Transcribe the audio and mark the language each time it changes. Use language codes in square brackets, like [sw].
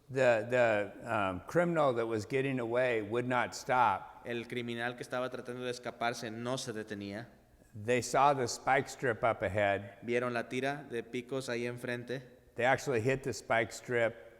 [en] The criminal that was getting away would not stop. [es] El criminal que estaba tratando de escaparse no se detenía. [en] They saw the spike strip up ahead. [es] Vieron la tira de picos ahí enfrente. [en] They actually hit the spike strip.